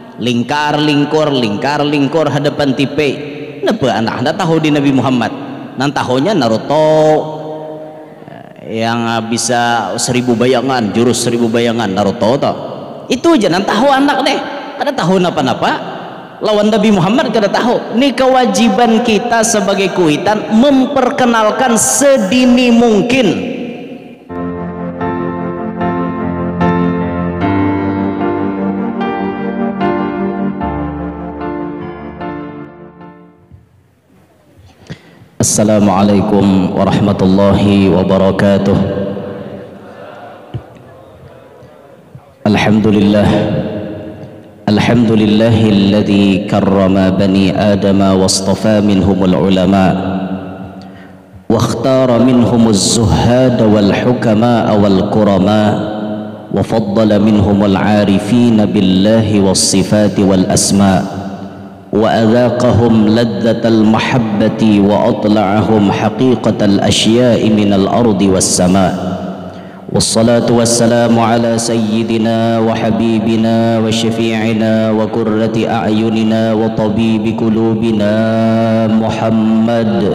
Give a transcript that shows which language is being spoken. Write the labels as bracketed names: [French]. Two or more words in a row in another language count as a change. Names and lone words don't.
[Banjar] lingkar hadapan tipe napa anak tahu di Nabi Muhammad nan tahunya Naruto yang bisa 1000 bayangan, jurus 1000 bayangan Naruto toh. Itu aja nan tahu anak deh. Kada tahu napa-napa lawan Nabi Muhammad kada tahu. [Indonesian] Ini kewajiban kita sebagai kuitan memperkenalkan sedini mungkin. [Arabic] السلام عليكم ورحمة الله وبركاته. الحمد لله الذي كرم بني آدم واصطفى منهم العلماء واختار منهم الزهاد والحكماء والقراء وفضل منهم العارفين بالله والصفات والأسماء' وأذاقهم لذة المحبة وأطلعهم حقيقة الأشياء من الأرض والسماء والصلاة والسلام على سيدنا وحبيبنا وشفيعنا وقرة أعيننا وطبيب قلوبنا محمد